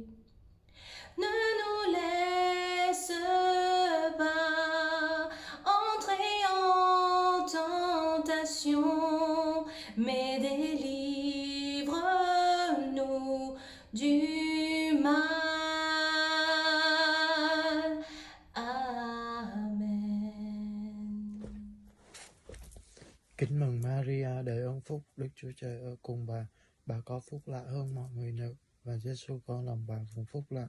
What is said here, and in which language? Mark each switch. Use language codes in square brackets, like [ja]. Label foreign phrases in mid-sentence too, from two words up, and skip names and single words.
[fr] Ne nous laisse pas entrer en tentation, mais délivre-nous du mal. Amen. [vi] Kính mừng Maria, đầy ơn phúc, Đức Chúa Trời ở cùng bà. Bà có phúc lạ hơn mọi người nữ, và Giêsu con lòng bà cũng phúc lạ.